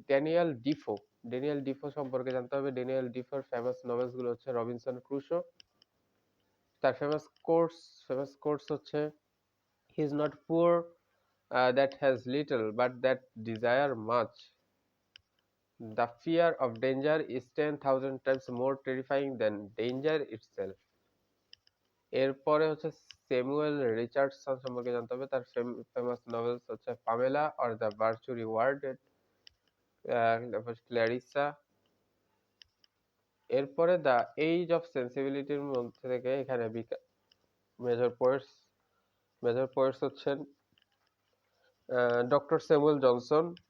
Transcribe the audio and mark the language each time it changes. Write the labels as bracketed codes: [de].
[bn] Daniel Defoe সম্পর্কে জানতে হবে। ড্যানিয়েল ডিফোর ফেমাস নোভেলস গুলো হচ্ছে রবিনসন ক্রুশো। তার ফেমাস কোটস হচ্ছে [en] He is not poor that has little but that desire much. The fear of danger is 10,000 times more terrifying than danger itself. [bn] এরপরে হচ্ছে Samuel Richardson সম্পর্কে জানতে হবে। তার ফেমাস নভেলস হচ্ছে Pamela or the virtue rewarded, ক্ল্যারিসা। এরপরে the age of সেন্সিবিলিটির মধ্যে থেকে এখানে মেজর পোয়েটস মেজর পোয়েটস হচ্ছেন ডক্টর স্যামুয়েল জনসন।